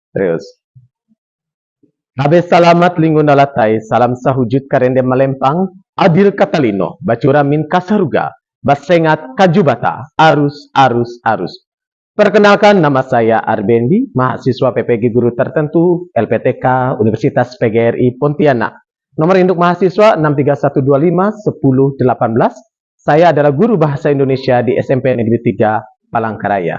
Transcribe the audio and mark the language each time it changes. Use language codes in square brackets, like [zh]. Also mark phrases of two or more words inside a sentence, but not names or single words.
[id] Terus. [nij] Habe salamat linggo nalatay, salam sahujud karende malempang, [knx] adil katalino, bacura min kasaruga, basengat kajubata, arus, arus, arus. [id] Perkenalkan, nama saya Arbendi, mahasiswa PPG Guru Tertentu, LPTK, Universitas PGRI Pontianak. Nomor induk mahasiswa 631251018. Saya adalah guru bahasa Indonesia di SMP Negeri 3 Palangkaraya.